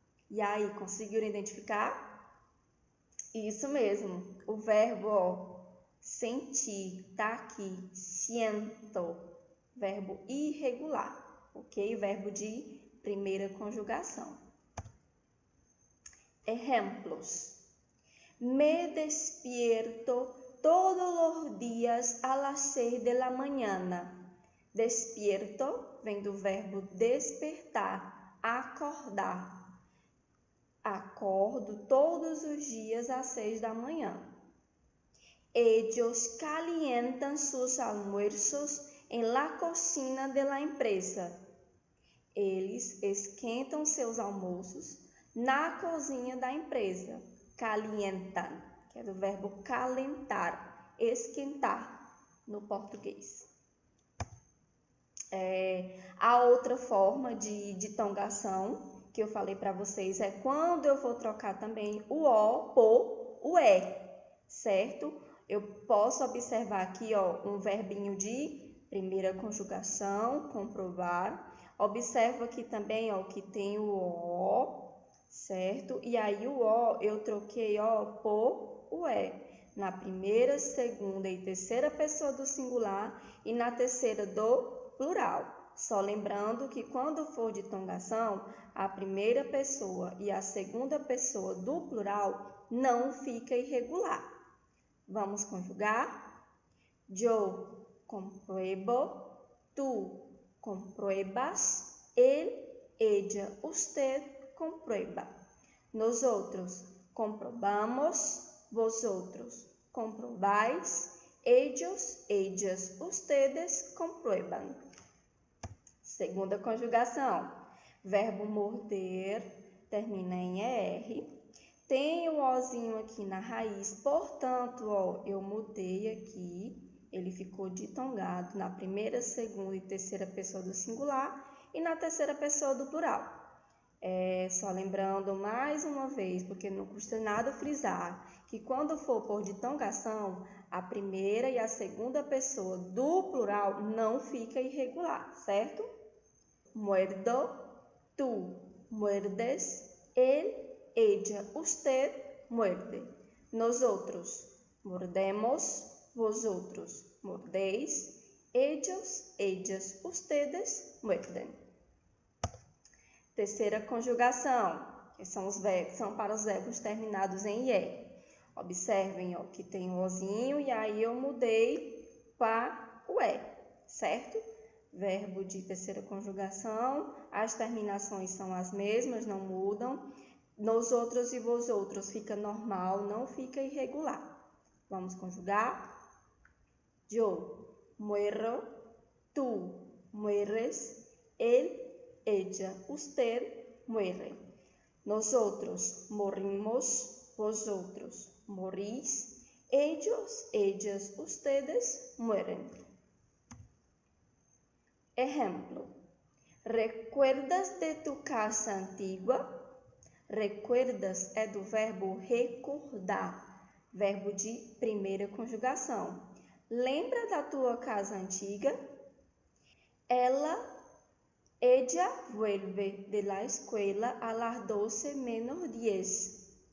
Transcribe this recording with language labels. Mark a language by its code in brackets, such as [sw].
[pt] E aí, conseguiram identificar? Isso mesmo, o verbo, ó, sentir, tá aqui, siento, verbo irregular, ok? Verbo de primeira conjugação. Exemplos. [es] Me despierto todos los días a las 6 de la mañana. [pt] Despierto vem do verbo despertar, acordar. Acordo todos os dias às 6 da manhã. [es] Ellos calientan sus almuerzos en la cocina de la empresa. [pt] Eles esquentam seus almoços na cozinha da empresa. Calientan, que é do verbo calentar, esquentar no português. A outra forma de tongação que eu falei para vocês é quando eu vou trocar também o O por o E, certo? Eu posso observar aqui, ó, um verbinho de primeira conjugação, comprovar. Observo aqui também, ó, que tem o O, certo? E aí o O eu troquei, ó, por o E. Na primeira, segunda e terceira pessoa do singular e na terceira do plural. Só lembrando que quando for de tongação, a primeira pessoa e a segunda pessoa do plural não fica irregular. Vamos conjugar? [es] Yo compruebo, tú compruebas, él, ella, usted comprueba. Nosotros comprobamos, vosotros comprobáis, ellos, ellas, ustedes comprueban. [pt] Segunda conjugação. Verbo morder, termina em ER. Tem o Ozinho aqui na raiz, portanto, ó, eu mudei aqui. Ele ficou ditongado na primeira, segunda e terceira pessoa do singular e na terceira pessoa do plural. Só lembrando mais uma vez, porque não custa nada frisar, que quando for por ditongação, a primeira e a segunda pessoa do plural não fica irregular, certo? [es] Muerdo, tú muerdes, él, ella, usted muerde. Nosotros mordemos, vosotros mordéis, ellos, ellas, ustedes muerden. [pt] Terceira conjugação, que são para os verbos terminados em IE. Observem, ó, que tem o ozinho e aí eu mudei para o E, certo? Verbo de terceira conjugação, as terminações são as mesmas, não mudam. Nosotros e vosotros fica normal, não fica irregular. Vamos conjugar? [es] Yo muero, tú mueres, él, ella, usted muere. Nosotros morimos, vosotros morís, ellos, ellas, ustedes mueren. Ejemplo. ¿Recuerdas de tu casa antigua? [pt] Recuerdas é do verbo recordar, verbo de primeira conjugação. Lembra da tua casa antiga? [es] Ella vuelve de la escuela a las 12:10.